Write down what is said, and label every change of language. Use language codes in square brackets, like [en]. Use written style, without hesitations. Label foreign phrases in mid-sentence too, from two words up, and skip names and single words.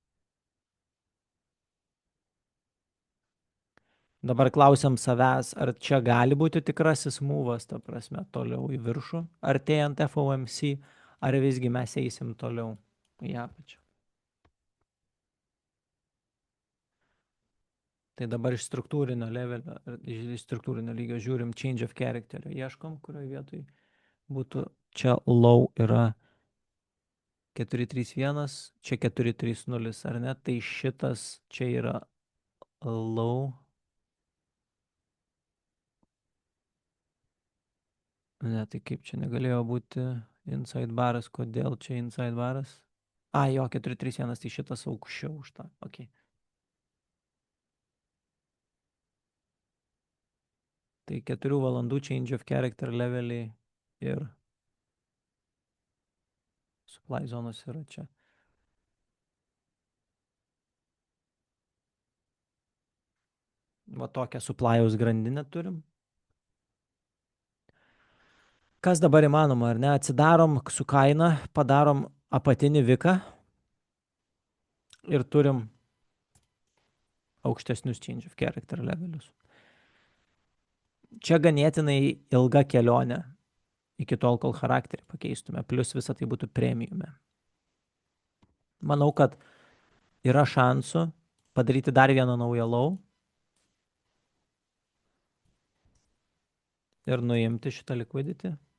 [lt] Dabar klausiam savęs, ar čia gali būti tikrasis mūvas, ta prasme, toliau į viršų, artėjant FOMC, ar visgi mes eisim toliau į apačią. Tai dabar iš struktūrinio levelio, iš struktūrinio lygio žiūrim [en] change of character, [lt] ieškom, kurioje vietoj būtų, čia low yra 431, čia 430, ar ne, tai šitas čia yra low. Ne, tai kaip čia negalėjo būti [en] inside baras, [lt] kodėl čia [en] inside baras? [lt] A, jo, 431, tai šitas aukščiau už tą, ok. Tai 4 valandų [en] change of character [lt] leveliai ir supply zonos yra čia. Va tokią supply'aus grandinę turim. Kas dabar įmanoma, ar ne? Atsidarom su kaina, padarom apatinį viką ir turim aukštesnius [en] change of character [lt] levelius. Čia ganėtinai ilga kelionė iki tol, kol charakterį pakeistume, plus visą tai būtų premiume. Manau, kad yra šansų padaryti dar vieną naują low ir nuimti šitą liquidity.